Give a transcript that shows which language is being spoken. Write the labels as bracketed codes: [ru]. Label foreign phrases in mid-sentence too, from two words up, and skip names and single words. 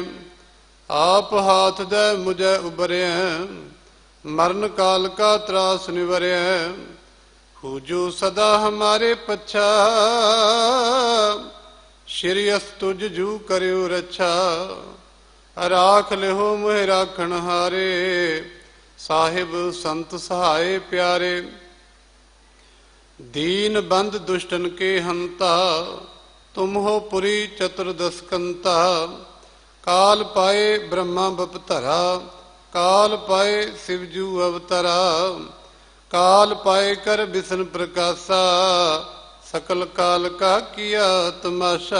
[bra] ਆਪ ਹਾਥ ਦੇ ਮੁਝੈ ਉਬਰਿਐ, ਮਰਨ ਕਾਲ ਕਾ ਤਰਾਸ ਨਿਵਰਿਐ। ਖੂਜੋ ਸਦਾ ਹਮਾਰੇ ਪੱਛਾ, ਸ਼੍ਰੀ ਅਸ ਤੁਜ ਜੂ ਕਰਿਓ ਰੱਛਾ। ਰਾਖ ਲਿਓ ਮੋਹਿ ਰਾਖਣ ਹਾਰੇ, ਸਾਹਿਬ ਸੰਤ ਸਹਾਏ ਪਿਆਰੇ। दीन बंद दुष्टन के हंता, तुम हो पुरी चतुर्दश कंता। काल पाए ब्रह्मा बपधरा, काल पाए शिवजू अवतरा। काल पाए कर विष्णु प्रकाशा, सकल काल का किया तमाशा।